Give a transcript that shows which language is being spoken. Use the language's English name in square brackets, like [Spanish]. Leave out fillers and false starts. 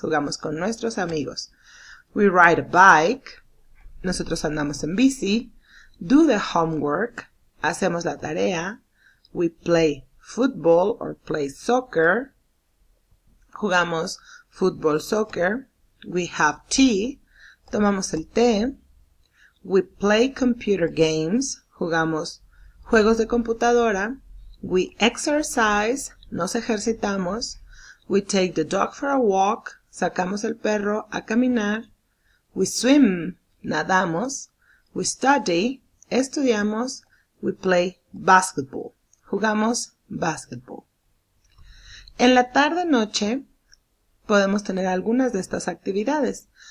[Spanish] Jugamos con nuestros amigos. [English] We ride a bike. [Spanish] Nosotros andamos en bici. [English] Do the homework. [Spanish] Hacemos la tarea. [English] We play football or play soccer. [Spanish] Jugamos fútbol, soccer. [English] We have tea. [Spanish] Tomamos el té. [English] We play computer games. [Spanish] Jugamos juegos de computadora. [English] We exercise. [Spanish] Nos ejercitamos. [English] We take the dog for a walk. [Spanish] Sacamos el perro a caminar. [English] We swim. [Spanish] Nadamos. [English] We study. [Spanish] Estudiamos. [English] We play basketball. [Spanish] Jugamos basketball. En la tarde-noche podemos tener algunas de estas actividades.